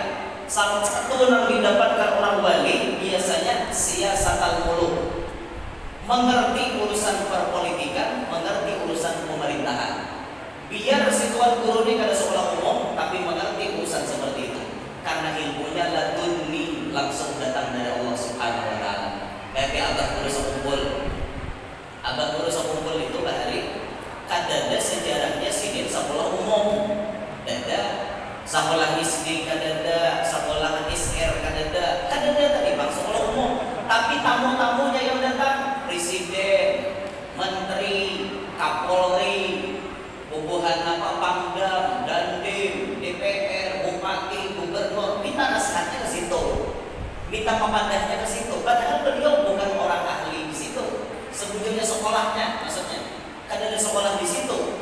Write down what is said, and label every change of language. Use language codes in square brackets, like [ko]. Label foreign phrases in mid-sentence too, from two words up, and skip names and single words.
[id] Salah satu yang didapatkan orang wali biasanya [ar] سياسة الملوك. [id] Mengerti urusan perpolitikan, mengerti urusan pemerintahan. Biar si tuan guru ini kada sekolah umum, tapi mengerti urusan seperti itu. Karena ilmunya ladunni langsung datang dari Allah Subhanahu Wa Taala. [bjn] Kayak abah guru sekumpul, itu bahari kadada sejarahnya sidin sekolah umum, dada sekolah SD kadada, sekolah SR kadada tadi bang sekolah umum. [id] Tapi tamu-tamunya yang datang presiden, menteri, kapolri, bubuhan Pangdam, Dandim, DPR, bupati, gubernur, minta nasihatnya ke situ, minta pemandangnya ke situ. Padahal beliau bukan orang ahli di situ. Sebetulnya sekolahnya, maksudnya kan ada sekolah di situ.